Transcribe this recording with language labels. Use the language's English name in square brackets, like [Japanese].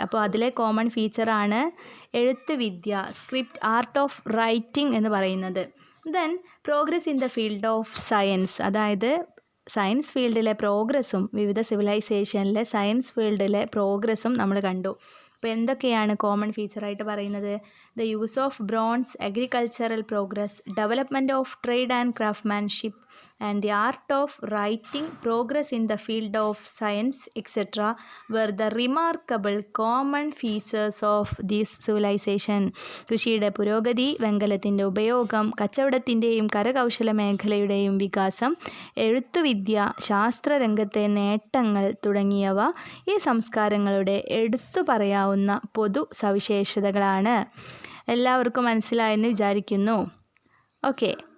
[Malayalam] അപ്പോൾ അതിലെ common ഫീച്ചറാണ് എഴുത്തുവിദ്യ, script, art of writing എന്ന് പറയുന്നത്. [English] then progress in the field of science, [Malayalam] അതായത് സയൻസ് ഫീൽഡിലെ പ്രോഗ്രസ്സും വിവിധ സിവിലൈസേഷനിലെ സയൻസ് ഫീൽഡിലെ പ്രോഗ്രസ്സും നമ്മൾ കണ്ടു. അപ്പോൾ എന്തൊക്കെയാണ് കോമൺ ഫീച്ചറായിട്ട് പറയുന്നത്? [English] The use of bronze, agricultural progress, development of trade and craftsmanship and the art of writing, progress in the field of science, etc. were the remarkable common features of this civilization. [Malayalam] കൃഷിയുടെ പുരോഗതി, വെങ്കലത്തിൻ്റെ ഉപയോഗം, കച്ചവടത്തിൻ്റെയും കരകൗശല മേഖലയുടെയും വികാസം, എഴുത്തുവിദ്യ, ശാസ്ത്രരംഗത്തെ നേട്ടങ്ങൾ തുടങ്ങിയവ ഈ സംസ്കാരങ്ങളുടെ എടുത്തു പറയാവുന്ന പൊതു സവിശേഷതകളാണ്. എല്ലാവർക്കും മനസ്സിലായെന്ന് വിചാരിക്കുന്നു. ഓക്കെ.